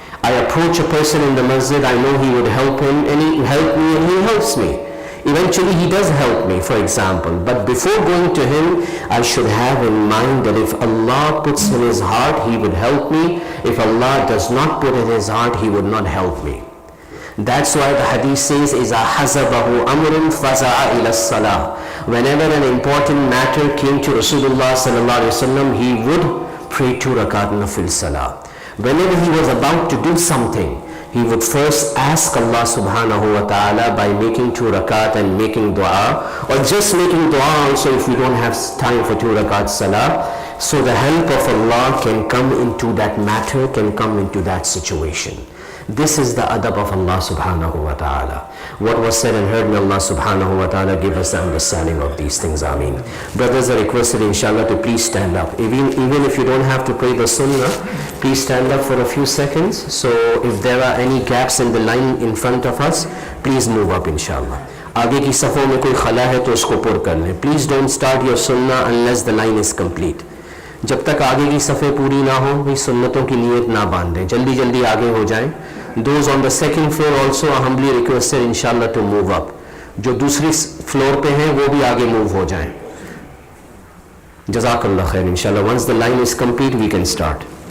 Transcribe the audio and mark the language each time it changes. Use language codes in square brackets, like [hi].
[en] I approach a person in the masjid, I know he would help him, and he helped me and he helps me. Eventually he does help me, for example, but before going to him, I should have in mind that if Allah puts in his heart, he would help me. If Allah does not put in his heart, he would not help me. That's why the hadith says, [ar] إِذَا حَزَبَهُ أَمْرٌ فَزَعَ إِلَى الصَّلَاةِ. [en] Whenever an important matter came to Rasulullah sallallahu alaihi wasallam, he would pray 2 rakat nafil salah. Whenever he was about to do something, he would first ask Allah subhanahu wa ta'ala by making 2 rakat and making dua, or just making dua also if we don't have time for 2 rakat salah, so the help of Allah can come into that matter, can come into that situation. This is the adab of Allah subhanahu wa ta'ala. What was said and heard, may Allah subhanahu wa ta'ala give us the understanding of these things. Ameen. Brothers are requested inshallah to please stand up. Even if you don't have to pray the sunnah, please stand up for a few seconds. So if there are any gaps in the line in front of us, please move up inshallah. [hi] आगे की सफ़ों में कोई खला है तो उसको पुर कर लें. [en] Please don't start your sunnah unless the line is complete. [hi] जब तक आगे की सफ़े पूरी ना हो, भी सुन्नतों की नीयत ना बांधें. जल्दी जल्दी आगे हो जाएं. [en] Those on the second floor also are humbly requested inshallah to move up. [hi] जो दूसरी फ्लोर पे हैं वो भी आगे मूव हो जाएं. जज़ाकल्लाह खैर. [en] Inshallah, once the line is complete, we can start.